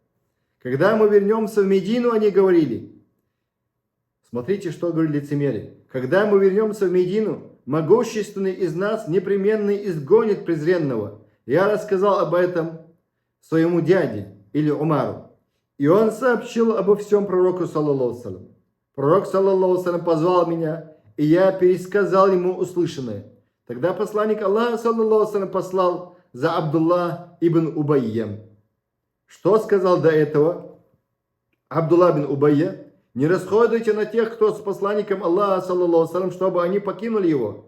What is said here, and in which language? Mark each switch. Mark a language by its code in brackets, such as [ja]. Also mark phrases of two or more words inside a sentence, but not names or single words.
[ru] Когда мы вернемся в Медину, они говорили. Смотрите, что говорили лицемеры. Когда мы вернемся в Медину, могущественный из нас непременно изгонит презренного. Я рассказал об этом своему дяде или Умару. И он сообщил обо всем пророку, [ar] صلى الله عليه. [ru] Пророк, [ar] صلى الله عليه, [ru] позвал меня, и я пересказал ему услышанное. Тогда посланник Аллаха, [ar] صلى الله عليه, [ru] послал за Абдулла ибн Убайем. Что сказал до этого Абдулла ибн Убайя? Не расходуйте на тех, кто с посланником Аллаха, [ar] صلى الله عليه, [ru] чтобы они покинули его.